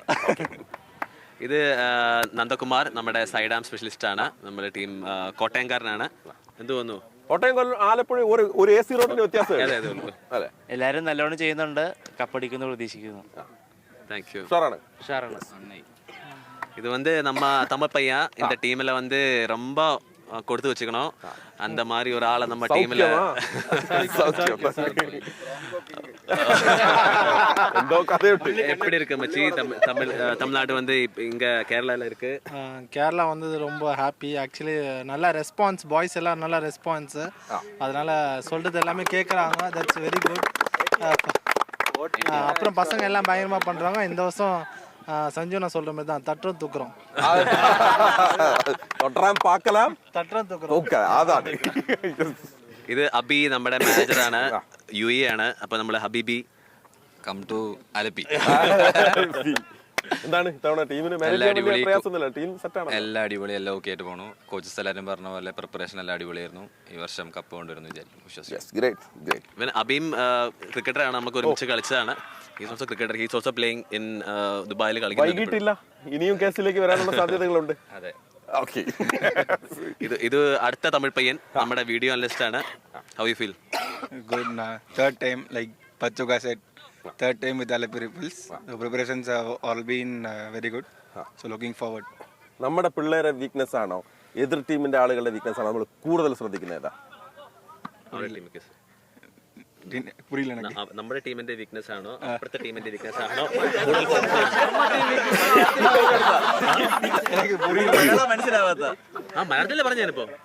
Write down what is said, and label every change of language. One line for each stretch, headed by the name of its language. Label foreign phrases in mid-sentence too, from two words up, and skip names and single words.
Malayalam: ഇത് നന്ദകുമാർ, നമ്മുടെ സൈഡ് ആം സ്പെഷ്യലിസ്റ്റ് ആണ്. നമ്മുടെ ടീം കോട്ടയംകാരനാണ്. എന്ത് തോന്നുന്നു? കോട്ടയം ആലപ്പുഴ ഒരു AC റോഡിന്റെ വ്യത്യാസം. എല്ലാവരും നല്ലോണം ചെയ്യുന്നുണ്ട്. കപ്പടിക്കുന്നു പ്രതീക്ഷിക്കുന്നു.
English: thank you.
Malayalam: ഉഷാറാണ്.
Tamil: இது நம்ம தமிழ் பையன். இந்த டீமில் ரொம்ப கொடுத்து வச்சுக்கணும். அந்த மாதிரி ஒரு ஆளை நம்ம டீம்ல எப்படி இருக்கு மச்சி? தமிழ்நாடு வந்து இங்க கேரளால இருக்கு. கேரளா வந்தது ரொம்ப ஹாப்பி. ஆக்சுவலி நல்ல ரெஸ்பான்ஸ், பாய்ஸ் எல்லாம் நல்ல ரெஸ்பான்ஸு, அதனால சொல்றது எல்லாமே கேட்குறாங்க.
English: that's very good.
Tamil: அப்புறம் பசங்க எல்லாம் பயங்கரமாக பண்ணுறாங்க. இந்த வருஷம் சஞ்சு நான் சொல்கிற மாதிரி தான், தட்டுறோம் தூக்குறோம். பார்க்கலாம், தட்டுறோம் தூக்குறோம்.
Malayalam: അതാണ്. ഇത് അബി നമ്മുടെ മാനേജറാണ്, UAE ആണ്. അപ്പൊ നമ്മള് ഹബീബി
English: come to Alleppey.
Malayalam: എന്താണ് ഇത്തവണ ടീമിന് പ്രയാസമൊന്നുമില്ല, ടീം സെറ്റാണ്? എല്ലാം അടിപൊളി, എല്ലാം ഓക്കെ ആയിട്ട് പോണു. കോച്ചസ് എല്ലാവരും പറഞ്ഞ പോലെ പ്രിപ്പറേഷൻ എല്ലാം അടിപൊളിയായിരുന്നു. ഈ വർഷം കപ്പ് കൊണ്ടുവരുന്നു വിശ്വസിക്കുന്നു. ഇവൻ അബിയും ക്രിക്കറ്ററാണ്, നമുക്ക് ഒരുമിച്ച് കളിച്ചതാണ്.
English: he's also cricketer, he's also playing in
Malayalam: ദുബായിൽ കളിക്കുന്നുണ്ട്. വൈകിട്ടില്ല, ഇനിയും കേസിലേക്ക് വരാനുള്ള സാധ്യതകളുണ്ട്. അതെ, ഓക്കെ. ഇത് അടുത്ത തമിഴ് പയ്യൻ നമ്മുടെ വീഡിയോ അനലിസ്റ്റ് ആണ്.
English: how you feel? Good. Third time, like Pachuga said, third time with Alappuzha Ripples. The preparations have all been very good. So looking forward.
Malayalam: നമ്മുടെ പിള്ളേരെ വീക്ക്നെസ് ആണോ എതിർ ടീമിന്റെ ആളുകളുടെ വീക്ക്നെസ് ആണോ നമ്മൾ കൂടുതൽ ശ്രദ്ധിക്കുന്നത്? ഏതാ? നമ്മുടെ ടീമിന്റെ വീക്ക്നെസ് ആണോ അപ്പുറത്തെ ടീമിന്റെ വീക്ക്നെസ് ആണോ? മനസ്സിലാവാത്ത മലയാളത്തിലെ പറഞ്ഞാനിപ്പോ